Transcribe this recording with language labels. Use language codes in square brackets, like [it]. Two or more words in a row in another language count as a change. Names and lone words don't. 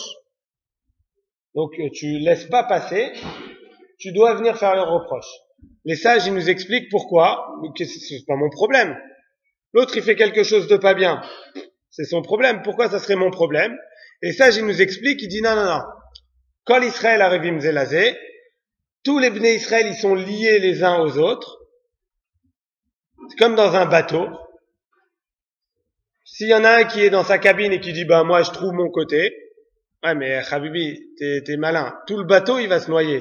[fr] Donc tu laisses pas passer, tu dois venir faire le reproche. Les sages, ils nous expliquent pourquoi, que c'est pas mon problème. L'autre, il fait quelque chose de pas bien, c'est son problème. Pourquoi ça serait mon problème? Les sages, ils nous expliquent, ils disent non. [he] כל ישראל ערבים זה לזה, [fr] tous les [he] בני ישראל, [fr] ils sont liés les uns aux autres. C'est comme dans un bateau. S'il y en a un qui est dans sa cabine et qui dit, bah, moi, je trouve mon côté. Ouais, mais, Habibi, t'es malin. Tout le bateau, il va se noyer.